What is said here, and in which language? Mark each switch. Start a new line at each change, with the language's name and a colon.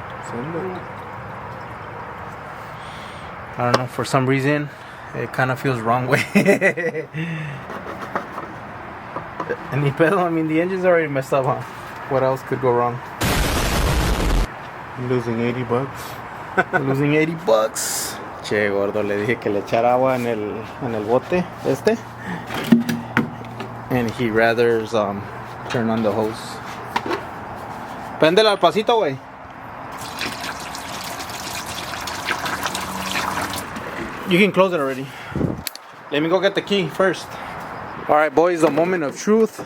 English: Send it. I don't know, for some reason it kind of feels wrong way.
Spanish: Ni pedo,
English: I mean the engine's already messed up, huh? What else could go wrong? Losing 80 bucks. Losing 80 bucks.
Spanish: Che, gordo, le dije que le echara agua en el bote este.
English: And he rather turn on the hose.
Spanish: Préndela al pasito, güey.
English: You can close it already. Let me go get the key first. Alright, boys, the moment of truth.